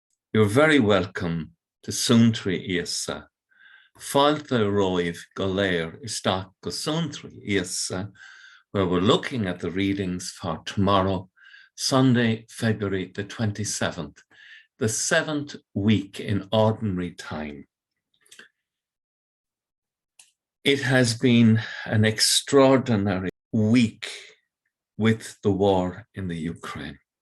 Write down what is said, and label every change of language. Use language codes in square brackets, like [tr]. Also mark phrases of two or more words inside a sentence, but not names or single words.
[en] You're very welcome to [ga] Suantraí Íosa. Fáilte roimh go léir isteach go Suantraí Íosa, [en] where we're looking at the readings for tomorrow, Sunday, February the 27th, the 7th week in ordinary time. It has been an extraordinary week with the war in the Ukraine.